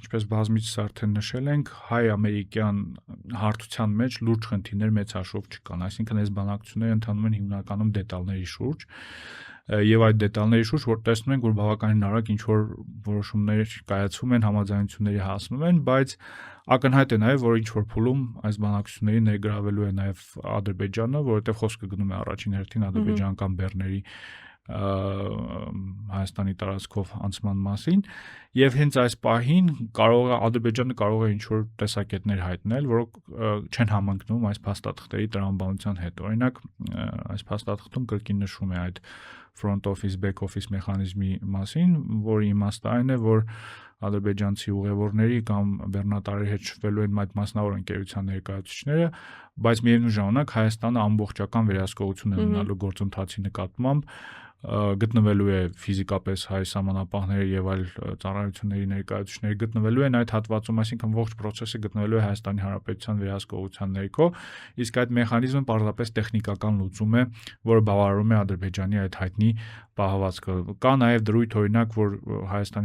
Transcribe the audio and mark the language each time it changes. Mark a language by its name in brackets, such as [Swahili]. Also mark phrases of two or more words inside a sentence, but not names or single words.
[Armenian] ինչպես բազմիցս արդեն նշել ենք, հայ-ամերիկյան հարթության մեջ լուրջ խնդիրներ մեծ հաշվով չկան, այսինքն այս բանակցությունները ընթանում են հիմնականում դետալների շուրջ եւ այդ դետալների շուրջ որ տեսնում ենք, որ բավականին արագ ինչ-որ որոշումներ կայացվում են, համաձայնությունների հասնում են, բայց ակնհայտ է նաեւ, որ ինչ-որ փուլում այս բանակցությունների ներգրավելու է նաեւ Ադրբեջանը, որովհետեւ խոսքը գնում է առաջին հերթին ադրբեջանական բեռների Հայաստանի տարածքով անցման մասին եւ հենց այս պահին Ադրբեջանը կարող է ինչ-որ տեսակետներ հայտնել, որոնք չեն համընկնում այս փաստաթղթերի տրամաբանության հետ։ Օրինակ, այս փաստաթղթում կրկին նշվում է այդ [English] front office back office [Armenian] մեխանիզմի մասին, որի իմաստը այն է, որ ադրբեջանցի ուղևորների կամ բեռնատարի հետ շփվելու են այդ մասնավոր ընկերության ներկայացուցիչները, բայց միևնույն ժամանակ Հայաստանը ամբողջական վերահսկողություն է ունենալու գործընթացի նկատմամբ, գտնվելու է ֆիզիկապես հայ սահմանապահների եւ այլ ծառայությունների ներկայացուցիչների գտնվելու են այդ հատվածում, այսինքն ողջ process-ը գտնվելու է Հայաստանի Հանրապետության վերահսկողության ներքո, իսկ այդ մեխանիզմը պարզապես տեխնիկական լուծում է, որը բավարարում է Ադրբեջանի այդ հայտնի պահվածքը։ Կա նաեւ դրույթ օրինակ, որ Հայաստանի